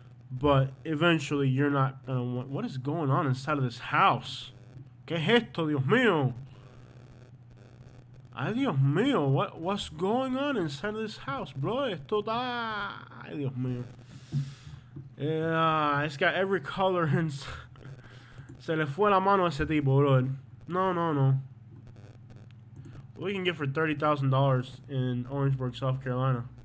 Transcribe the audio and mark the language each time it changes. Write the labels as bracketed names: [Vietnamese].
[English] But eventually, you're not going to want... What is going on inside of this house? [Spanish] ¿Qué es esto, Dios mío? Ay, Dios mío. [English] What's going on inside of this house, bro? [Spanish] Esto está... Ay, Dios mío. [English] Yeah, it's got every color inside. [Spanish] Se le fue la mano a ese tipo, bro. No. [English] What we can get for $30,000 in Orangeburg, South Carolina.